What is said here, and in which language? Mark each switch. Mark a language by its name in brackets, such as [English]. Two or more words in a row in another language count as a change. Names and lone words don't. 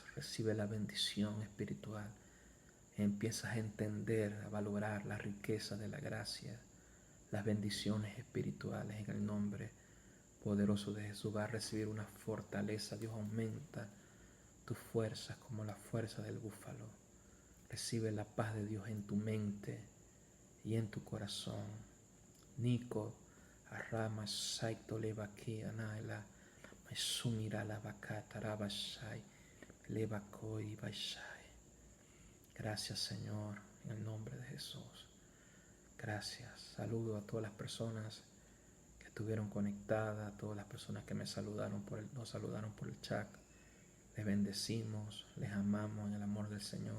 [Spanish] Recibe la bendición espiritual. Empiezas a entender, a valorar la riqueza de la gracia, las bendiciones espirituales en el nombre poderoso de Jesús. Va a recibir una fortaleza. Dios aumenta tus fuerzas como la fuerza del búfalo. Recibe la paz de Dios en tu mente y en tu corazón. Nico arrama saito levaki anaila maisumira la bakata rabashai levakoi baishai. Gracias, Señor, en el nombre de Jesús. Gracias. Saludo a todas las personas que estuvieron conectadas, a todas las personas que nos saludaron por el chat. Les bendecimos, les amamos en el amor del Señor.